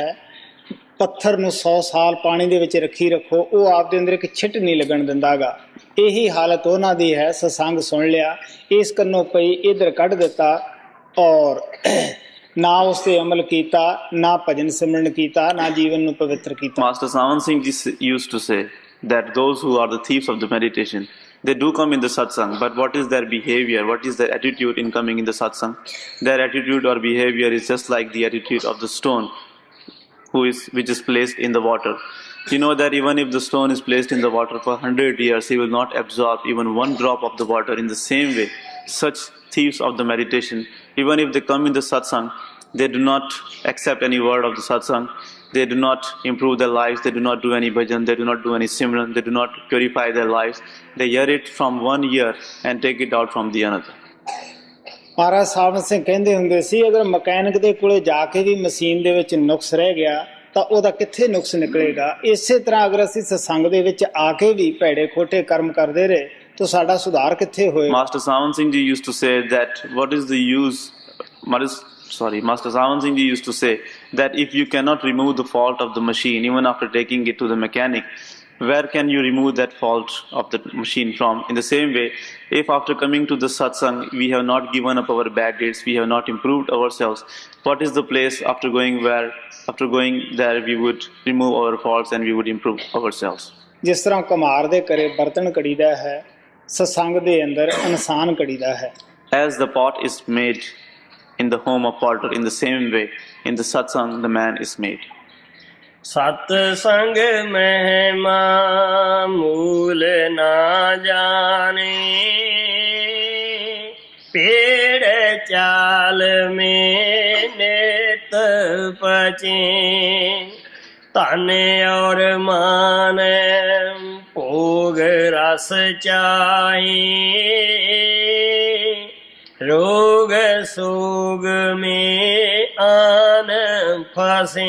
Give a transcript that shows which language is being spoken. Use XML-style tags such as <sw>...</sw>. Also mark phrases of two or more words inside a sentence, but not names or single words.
<pa>ਪੱਥਰ ਨੂੰ 100 ਸਾਲ ਪਾਣੀ ਦੇ ਵਿੱਚ ਰੱਖੋ, ਉਹ ਆਪਦੇ ਅੰਦਰ ਇੱਕ ਛਿੱਟ ਨਹੀਂ ਲੱਗਣ ਦਿੰਦਾਗਾ। ਇਹੀ ਹਾਲਤ ਉਹਨਾਂ ਦੀ ਹੈ। ਸਤਸੰਗ ਸੁਣ ਲਿਆ, ਇਸ ਕੰਨੋਂ ਪਈ ਇੱਧਰ ਕੱਢ ਦਿੱਤਾ ਔਰ ਨਾ ਉਸ ਤੇ ਅਮਲ ਕੀਤਾ, ਨਾ ਭਜਨ ਸਿਮਰਨ ਕੀਤਾ, ਨਾ ਜੀਵਨ ਨੂੰ ਪਵਿੱਤਰ ਕੀਤਾ।</pa> <en>Master Savan Singh ji used to say that those who are the thieves of the meditation, they do come in the satsang, but what is their behavior, what is their attitude in coming in the satsang? Their attitude or behavior is just like the attitude of the stone which is placed in the water. You know that even if the stone is placed in the water for 100 years, he will not absorb even one drop of the water. In the same way, such thieves of the meditation. Even if they come in the satsang, they do not accept any word of the satsang. They do not improve their lives. They do not do any bhajan. They do not do any simran. They do not purify their lives. They hear it from one ear and take it out from the another.</en> <pa>ਮਹਾਰਾਜ ਸਾਵਨ ਸਿੰਘ ਕਹਿੰਦੇ ਹੁੰਦੇ ਸੀ, ਅਗਰ ਮਕੈਨਿਕ ਦੇ ਕੋਲੇ ਜਾ ਕੇ ਵੀ ਮਸ਼ੀਨ ਦੇ ਵਿੱਚ ਨੁਕਸ ਰਹਿ ਗਿਆ ਤਾਂ ਉਹਦਾ ਕਿੱਥੇ ਨੁਕਸ ਨਿਕਲੇਗਾ। ਇਸੇ ਤਰ੍ਹਾਂ ਅਗਰ ਅਸੀਂ ਸਤਸੰਗ ਦੇ ਵਿੱਚ ਆ ਕੇ ਵੀ ਭੈੜੇ ਖੋਟੇ ਕਰਮ ਕਰਦੇ ਰਹੇ ਤਾਂ ਸਾਡਾ ਸੁਧਾਰ ਕਿੱਥੇ ਹੋਏਗਾ।</pa> <en>Master Sawan Singh Ji used to say that what is the use, Master Sawan Singh Ji used to say that if you cannot remove the fault of the machine even after taking it to the mechanic, where can you remove that fault of the machine from? In the same way, if after coming to the satsang we have not given up our bad deeds, we have not improved ourselves, what is the place after going there we would remove our faults and we would improve ourselves?</en> <pa>ਜਿਸ ਤਰ੍ਹਾਂ ਕੁਮਾਰ ਦੇ ਘਰੇ ਬਰਤਨ ਕੜੀਦਾ ਹੈ, ਸਤਸੰਗ ਦੇ ਅੰਦਰ ਇਨਸਾਨ ਕੜੀਦਾ ਹੈ।</pa> <en>As the pot is made in the home of potter, in the same way in the satsang the man is made.</en> <hi>सत संग महिमा मूल न जाने, पेड़ चाल मे नित पचे, धन और मान भोग रस चाही, रोग सोग मे आन फसे।</hi>